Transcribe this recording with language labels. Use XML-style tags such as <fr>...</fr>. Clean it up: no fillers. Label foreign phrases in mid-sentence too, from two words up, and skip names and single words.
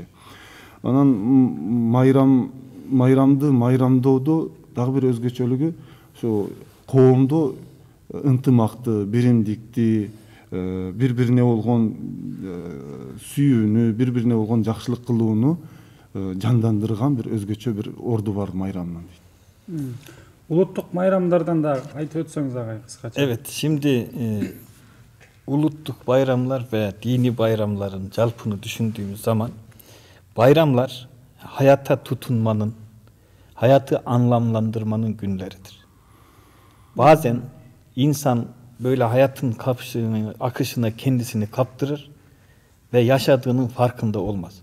<ky>Анан майрамды майрамдоодо дагы бир өзгөчөлүгү ошо коомдо ынтымакты, биримдикти, бири-бирине болгон сүйүүнү, бири-бирине болгон жакшылык кылууну жандандырган бир өзгөчө бир орду бар майрамдын дейт. Улуттук майрамдардан da айтып өтсөңүз агай кыскача.</ky> <tr>Evet, şimdi ulutluk bayramlar ve dini bayramların calpını düşündüğümüz zaman bayramlar hayata tutunmanın, hayatı anlamlandırmanın günleridir. Bazen insan böyle hayatın akışına kendisini kaptırır ve yaşadığının farkında olmaz.</tr>